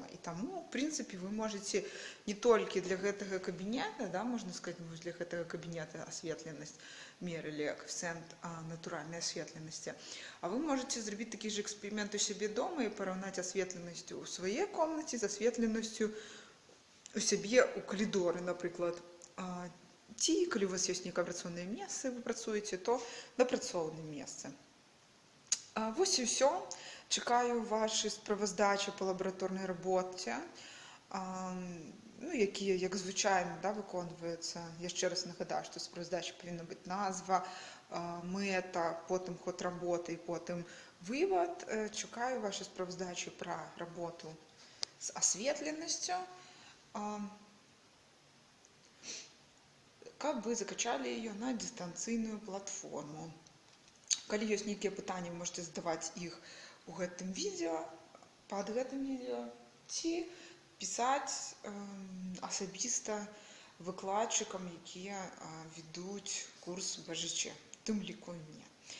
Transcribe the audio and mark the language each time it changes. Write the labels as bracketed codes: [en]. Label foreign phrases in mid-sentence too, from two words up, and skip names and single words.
[ru] И тому, в принципе, вы можете не только для этого кабинета, да, можно сказать, для этого кабинета осветленность мерили, коэффициент натуральной осветленности, а вы можете сделать такие же эксперименты у себе дома и поравнать осветленность у своей комнате с осветленностью у себе у коридоры, например. [be] Ці, калі у вас есть некое працоўнае месца, вы працуеце, то на працоўным месцы. Вось і ўсё. Чакаю ваши справаздачы по лабараторнай рабоце, якія, як звычайна, да, выконваюцца. Яшчэ раз нагадаю, што справаздача павінна быць назва, мэта, потым ход работы і потым вывод. Чакаю ваши справаздачы пра работу з асветленасцю. [ru] Как вы закачали ее на дистанційную платформу. [be] Калі ёсць нейкія пытанні, вы можете задаваць іх у гэтым відео, пад гэтым відео, ці пісаць асабіста выкладчыкам, якія ведуць курс БЖЧ, у тым ліку і мне.